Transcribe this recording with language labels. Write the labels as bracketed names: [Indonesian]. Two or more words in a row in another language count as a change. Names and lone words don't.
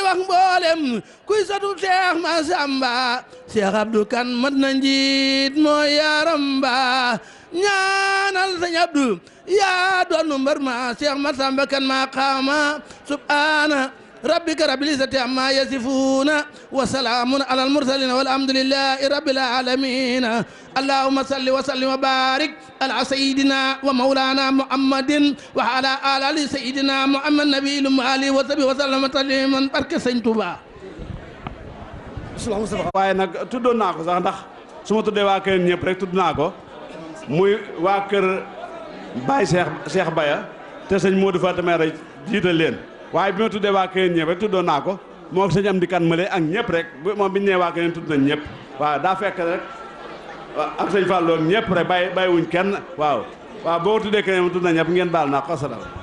[Wolof] wax mboolem kuy satu Seex Masamba Seex Abdu Kan mat na njiit mooy yaram ba ñaanal Sëñ Abdu yaa doonu mbar ma Seex Masamba Kan ma [Arabic] قام سبحان ربك رب العزة عما يصفون وسلام على المرسلين والحمد لله رب العالمين اللهم صل وسلم وبارك على سيدنا ومولانا محمد وعلى آل سيدنا محمد النبي آله وصحبه وسلم تسليما [Wolof] barke Sëñ Tuuba waaye nag tuddoon naa ko sax ndax su ma tuddee waa kër ñëpp rek tudd naa ko muy waa kër Baye Cheikh Baya te sëñ Modou Fatima rek jiital leen waaye bi ma tuddee waa kër ñëpp rek tuddoon naa ko moo ak sëñ Amdi Kan mële ak ñëpp rek moom bi ñu nee waa kër tudd nañ ñëpp waaw daa fekk rek ak sëñ Fallou ak ñëpp rek bàyyiwuñ kenn waaw boo tuddee keneen tudd nañ ñëpp ngeen baal naa ko asalaam.